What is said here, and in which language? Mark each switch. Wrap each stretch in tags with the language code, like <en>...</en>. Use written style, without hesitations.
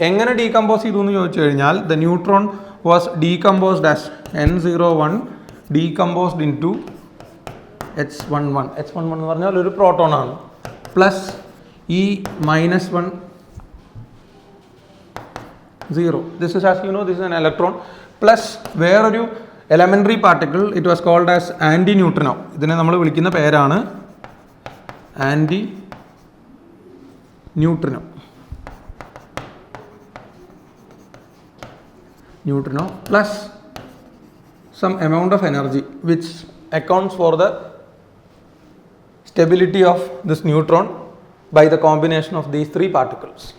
<ml>എങ്ങനെ ഡീകമ്പോസ് ചെയ്തു എന്ന് ചോദിച്ചു കഴിഞ്ഞാൽ,</ml> <en>The neutron was decomposed as N01 decomposed into H11.</en> <ml>H11 എന്ന് പറഞ്ഞാൽ ഒരു പ്രോട്ടോൺ ആണ്, plus E-1 0.</ml> <en>This is, as you know, this is an electron, plus</en> <ml>വേറൊരു elementary particle,</ml> <en>It was called as antineutrino.</en> <ml>ഇതിനെ നമ്മൾ വിളിക്കുന്ന പേരാണ് anti neutrino.</ml> <en>Plus some amount of energy which accounts for the stability of this neutron by the combination of these 3 particles.</en>